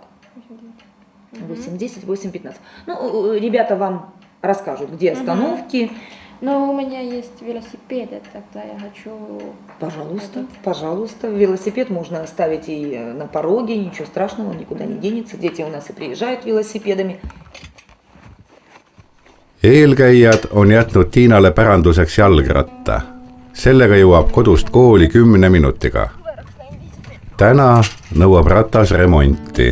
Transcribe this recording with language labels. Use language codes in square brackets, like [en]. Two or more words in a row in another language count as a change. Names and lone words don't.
[ru] 8:10, 8:15. Ребята вам расскажут, где остановки. Но у меня есть велосипед, тогда я хочу... Пожалуйста. Велосипед можно оставить и на пороге, ничего страшного, он никуда не денется. Дети у нас и приезжают велосипедами. [et] Eelkäijad on jätnud Tiinale päranduseks jalgratta. Sellega jõuab kodust kooli 10 minutiga. Täna nõuab ratas remonti.